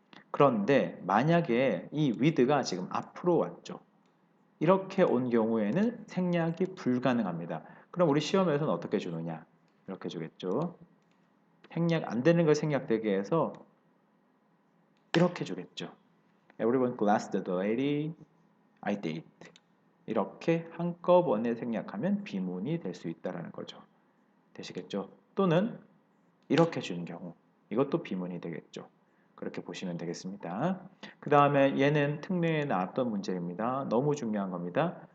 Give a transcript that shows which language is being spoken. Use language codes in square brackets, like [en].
[ko] 그런데 만약에 이 with가 지금 앞으로 왔죠. 이렇게 온 경우에는 생략이 불가능합니다. 그럼 우리 시험에서는 어떻게 주느냐? 이렇게 주겠죠. 생략 안 되는 걸 생략되게 해서 이렇게 주겠죠. [en] Everyone glanced at the lady I date. [ko] 이렇게 한꺼번에 생략하면 비문이 될 수 있다는 거죠. 되시겠죠? 또는 이렇게 주는 경우 이것도 비문이 되겠죠. 그렇게 보시면 되겠습니다. 그 다음에 얘는 특례에 나왔던 문제입니다. 너무 중요한 겁니다.